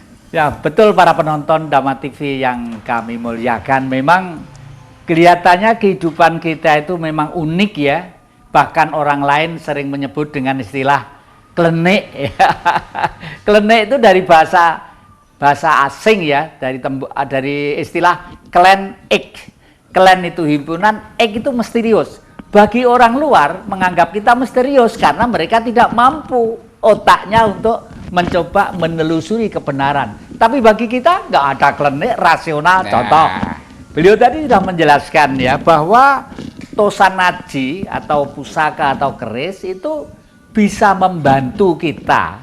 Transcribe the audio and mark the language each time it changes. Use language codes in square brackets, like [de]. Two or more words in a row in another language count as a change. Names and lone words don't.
[id] Ya, betul para penonton Dhamma TV yang kami muliakan. Memang kelihatannya kehidupan kita itu memang unik ya. Bahkan orang lain sering menyebut dengan istilah klenik. Klenik itu dari bahasa asing ya, dari istilah klen ek. Klen itu himpunan, ek itu misterius. Bagi orang luar menganggap kita misterius karena mereka tidak mampu otaknya untuk mencoba menelusuri kebenaran. Tapi bagi kita nggak ada klenik rasional. Contoh, beliau tadi sudah menjelaskan ya bahwa tosanaji atau pusaka atau keris itu bisa membantu kita.